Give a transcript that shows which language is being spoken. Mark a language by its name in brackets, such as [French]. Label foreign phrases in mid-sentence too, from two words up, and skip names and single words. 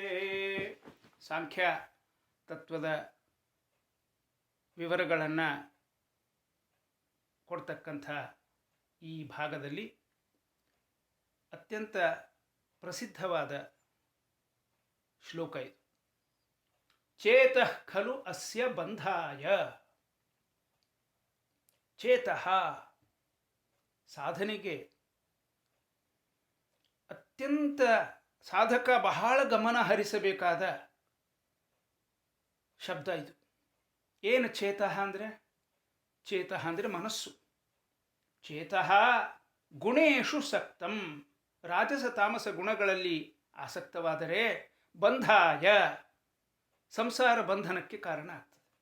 [Kannada] ಸಾಂಖ್ಯ ತತ್ವದ ವಿವರಗಳನ್ನು ಕೊಡ್ತಕ್ಕಂಥ ಈ ಭಾಗದಲ್ಲಿ ಅತ್ಯಂತ ಪ್ರಸಿದ್ಧವಾದ ಶ್ಲೋಕ ಇದು. [Sanskrit] ಚೇತಃ ಖಲು ಅಸ್ಯ ಬಂಧಾಯ. [Kannada] ಚೇತಃ ಸಾಧನೆಗೆ ಅತ್ಯಂತ ಸಾಧಕ ಬಹಳ ಗಮನ ಹರಿಸಬೇಕಾದ ಶಬ್ದ ಇದು. ಏನು ಚೇತಃ ಅಂದರೆ? ಚೇತಃ ಅಂದರೆ ಮನಸ್ಸು. [Sanskrit] ಚೇತಃ ಗುಣೇಶು ಸಕ್ತಂ, [Kannada] ರಾಜಸ ತಾಮಸ ಗುಣಗಳಲ್ಲಿ ಆಸಕ್ತವಾದರೆ ಬಂಧಾಯ, ಸಂಸಾರ ಬಂಧನಕ್ಕೆ ಕಾರಣ ಆಗ್ತದೆ.